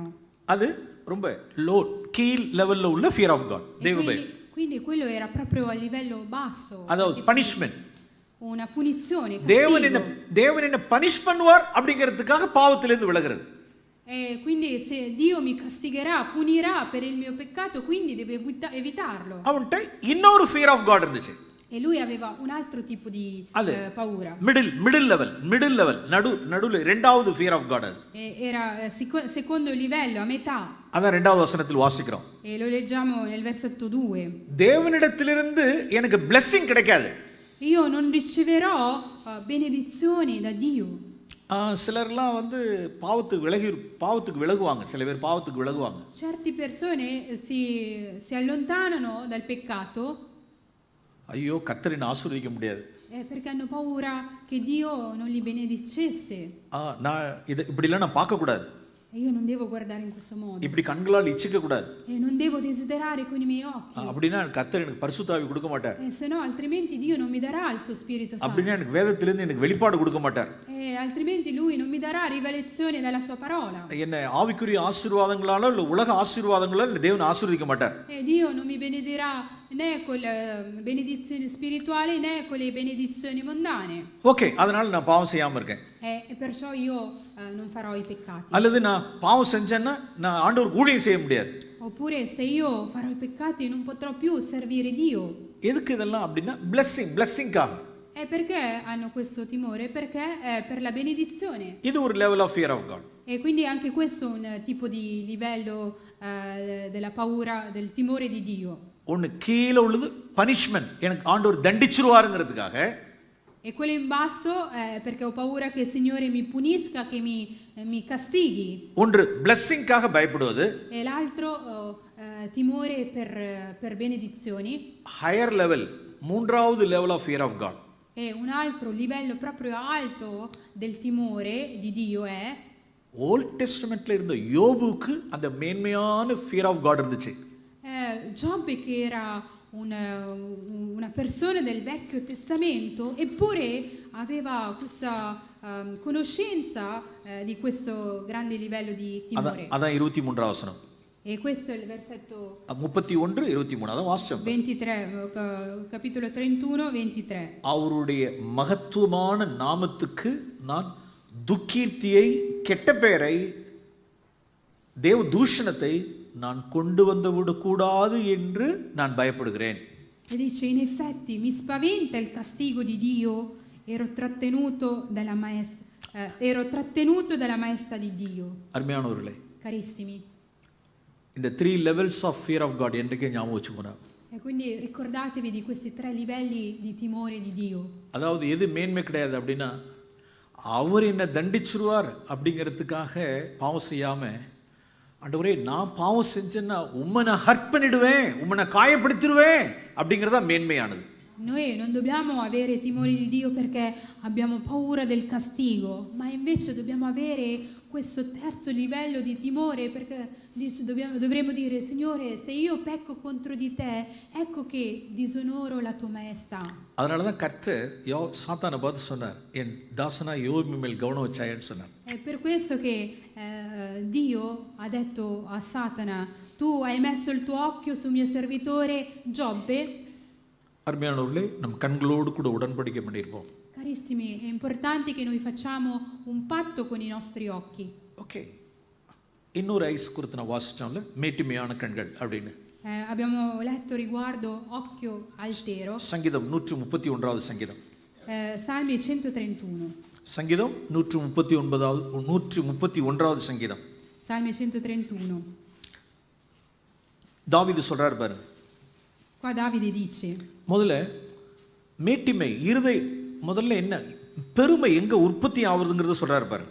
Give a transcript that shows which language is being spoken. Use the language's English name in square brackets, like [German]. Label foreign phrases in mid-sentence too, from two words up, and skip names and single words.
[Tamil] அது ரொம்ப லோ கீழ் லெவல்ல உள்ள [English] fear of God, [Tamil] தேவ பயம். [Italian] Quindi quello era proprio a livello basso. [Tamil] அதாவது பனிஷ்மென்ட், [Italian] una punizione, [Tamil] தேவன் என்ன பனிஷ் பண்ணுவார் அப்படிங்கிறதுக்காக பாவத்திலிருந்து விலகிறது. [Italian] Quindi se Dio mi castigherà, punirà per il mio peccato, quindi devo evitarlo. [Tamil] அவன்கிட்ட இன்னொரு [English] fear of God [Tamil] இருந்துச்சு. [Italian] E lui aveva un altro tipo di paura. [English] middle level [Tamil] நடுவுல இரண்டாவது [English] fear of God [Tamil] அது. [Italian] Era secondo livello, a metà. [Tamil] அதான் இரண்டாவது வசனத்தில் வாசிக்கிறோம். [Italian] E lo leggiamo nel versetto 2. [Tamil] தேவனிடத்திலிருந்து எனக்கு blessing கிடைக்காது. [Italian] Io non riceverò benedizioni da Dio. [Tamil] சிலர்லாம் வந்து பாவத்துக்கு விலகுவாங்க, சில பேர் பாவத்துக்கு விலகுவாங்க. [Italian] Certe persone si allontanano dal peccato. [Tamil] ஐயோ கர்த்தரை ஆசீர்வதிக்க முடியாது. [Italian] Perché hanno paura che Dio non li benedicesse. [Tamil] நான் இப்படிலாம் நான் பார்க்க கூடாது. [Italian] Io non devo guardare in questo modo. [Tamil] இப்படி கண்களால் இச்சிக்க கூடாது. [Italian] Non devo desiderare con i miei occhi. [Tamil] அப்படினா கர்த்தர் எனக்கு பரிசுத்த ஆவி கொடுக்க மாட்டார். [Italian] Se no altrimenti Dio non mi darà il suo Spirito Santo. [Tamil] அப்படினா எனக்கு வேதத்திலிருந்து எனக்கு வெளிப்பாடு கொடுக்க மாட்டார். [Italian] Altrimenti lui non mi darà rivelazione dalla sua parola. [Tamil] என்ன ஆவிக்குரிய ஆசீர்வாதங்களால இல்ல உலக ஆசீர்வாதங்களால தேவன் ஆசீர்வதிக்க மாட்டார். [Italian] Dio non mi benedirà né con le benedizioni spirituali né con le benedizioni mondane. [Tamil] ஓகே, அதனால நான் பாவம் செய்யாம இருக்கேன். [Italian] E perciò io non farò i peccati. [Tamil] அல்லது நான் பாவம் செஞ்சேன்னா நான் ஆண்டவருக்கு ஊழியம் செய்ய முடியாது. [Italian] Oppure se io farò i peccati non potrò più servire Dio. [Tamil] எதுக்கு இதெல்லாம் அப்படினா blessingகாக. [Italian] E perché hanno questo timore? Perché è per la benedizione. [Tamil] இது ஒரு [English] level of fear of God. [Italian] E quindi anche questo è un tipo di livello della paura, del timore di Dio. [Tamil] ஒன்னு கீழ உள்ளது punishment, எனக்கு ஆண்டவர் தண்டிச்சிருவாருங்கிறதுக்காக. [Italian] E quello in basso è perché ho paura che il Signore mi punisca, che mi castighi. [Tamil] ஒன்று blessingகாக பயப்படுவது. [Italian] E l'altro timore per benedizioni. [English] Higher level, [Tamil] மூன்றாவது [English] level of fear of God. [Italian] E un altro livello proprio alto del timore di Dio è [Tamil] Old Testamentல இருந்த யோபுக்கு அந்த மேன்மையான [English] fear of God [Tamil] இருந்துச்சு. [Italian] Giobbe che era una persona del Vecchio Testamento, eppure aveva questa conoscenza di questo grande livello di timore. [Tamil] அதான் 23 வசனம். [Italian] E questo è il versetto [Tamil] 31 23 அதான் வாசிச்சோம். [Italian] 23, capitolo 31 23. [Tamil] அவருடைய மகத்துவமான நாமத்துக்கு நான் துக்கீர்த்தியை, கெட்ட பெயரை, தேவ தூஷணத்தை நான் கொண்டு வந்து விடக்கூடாது என்று நான் பயப்படுகிறேன். [Italian] E dice, in effetti mi spaventa il castigo di Dio, ero trattenuto dalla maestà di Dio. [Tamil] அருமையானவர்களே, [Italian] Carissimi. [Tamil] இந்த 3 [English] levels of fear of God [Tamil] என்றைக்கே ஞாபகம் வச்சுக்கோங்க. [Italian] E quindi ricordatevi di questi 3 livelli di timore di Dio. [Tamil] அதாவது எது மேன்மை கிடையாது அப்படின்னா, அவர் என்ன தண்டிச்சிருவார் அப்படிங்கிறதுக்காக பாவம் செய்யாம, ஆண்டவரே நான் பாவம் செஞ்சேன்னா உம்மை நான் ஹர்ட் பண்ணிடுவேன், உம்மை நான் காயப்படுத்திடுவேன் அப்படிங்கிறதா மேன்மையானது. [Italian] Noi non dobbiamo avere timore di Dio perché abbiamo paura del castigo, ma invece dobbiamo avere questo terzo livello di timore perché dovremmo dire, Signore, se io pecco contro di te, ecco che disonoro la tua maestà. [Tamil] அதனால தான் கர்த்தர் சாத்தானை பார்த்து சொன்னார், என் தாசனா யோபு மேல் கவனம் வச்சாயன்னு சொன்னார். [Italian] È per questo che Dio ha detto a Satana, tu hai messo il tuo occhio sul mio servitore Giobbe. [Tamil] அருமையானவர்களே, நம் கண்களோடு கூட உடன்படிக்கை பண்ணியிருப்போம். [Italian] Carissimi, è importante che noi facciamo un patto con i nostri occhi. [Tamil] ஓகே, இன்னொரு ஐஸ் குறித்து நான் வாசிச்சோம்ல, மேட்டிமையான கண்கள் அப்படின்னு. [Italian] Abbiamo letto riguardo occhio altero. [Tamil] சங்கீதம் 131வது சங்கீதம். [Italian] Salmi 131. [Tamil] சங்கீதம் 131வது சங்கீதம். [Italian] Salmi 131. [Tamil] தாவீது சொல்றார் பாருங்க. [Italian] Qua Davide dice, [Tamil] முதல்ல மேட்டிமை முதல்ல என்ன பெருமை எங்க உற்பத்தி ஆகுதுங்கிறத சொல்றாரு பாருங்க.